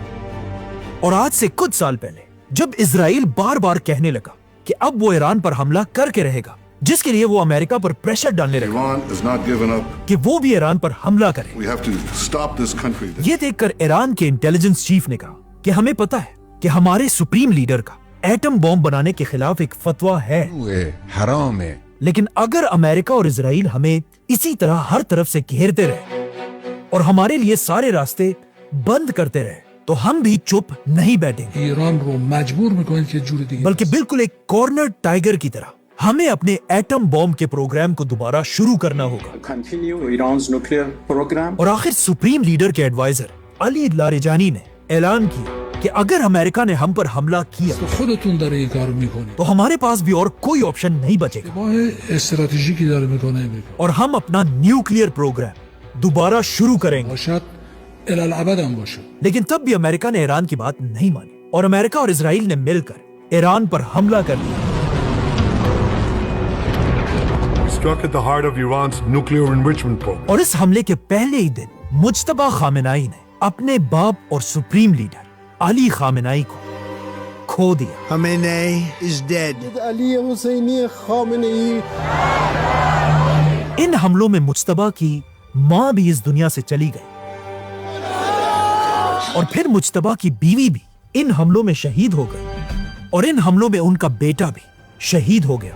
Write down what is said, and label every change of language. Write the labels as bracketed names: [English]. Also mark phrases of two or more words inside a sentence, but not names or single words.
[Urdu] اور آج سے کچھ سال پہلے جب اسرائیل بار بار کہنے لگا کہ اب وہ ایران پر حملہ کر کے رہے گا جس کے لیے وہ امریکہ پر پریشر ڈالنے لگا کہ وہ بھی ایران پر حملہ کرے, یہ دیکھ کر ایران کے [English] intelligence chief [Urdu] نے کہا کہ ہمیں پتا ہے کہ ہمارے [English] supreme leader [Urdu] کا ایٹم بم بنانے کے خلاف ایک فتویٰ ہے, حرام ہے, لیکن اگر امریکہ اور اسرائیل ہمیں اسی طرح ہر طرف سے گھیرتے رہے اور ہمارے لیے سارے راستے بند کرتے رہے تو ہم بھی چپ نہیں بیٹھیں گے. [Persian] ایران رو مجبور میکنن که جوری دیگه [Urdu] بلکہ بالکل ایک [English] corner tiger [Urdu] کی طرح ہمیں اپنے ایٹم بم کے پروگرام کو دوبارہ شروع کرنا ہوگا. [English] Continue Iran's nuclear program. [Urdu] اور آخر [English] supreme leader [Urdu] کے ایڈوائزر علی لاریجانی نے اعلان کیا کہ اگر امریکہ نے ہم پر حملہ کیا [Persian] خودتون داره این کارو میکنید. [Urdu] تو ہمارے پاس بھی اور کوئی آپشن نہیں بچے گا [Persian] اشتباه استراتژیکی داره میکنه [Urdu] اور ہم اپنا [English] nuclear program [Urdu] دوبارہ شروع کریں گے. باشد الالعبد هم باشه. لیکن تب بھی امریکہ نے ایران کی بات نہیں مانی اور امریکہ اور اسرائیل نے مل کر ایران پر حملہ کر دیا. [English] Struck at the heart of Iran's nuclear enrichment program. [Urdu] اور اس حملے کے پہلے ہی دن مجتبی خامنہئی نے اپنے باپ اور [English] supreme leader [Urdu] علی خامنہئی کو کھو دیا. [English] Khamenei is dead. [Urdu] علی حسینی خامنہئی. ان حملوں میں مجتبی کی ماں بھی اس دنیا سے چلی گئی اور پھر مجتبی کی بیوی بھی ان حملوں میں شہید ہو گئی اور ان حملوں میں ان کا بیٹا بھی شہید ہو گیا.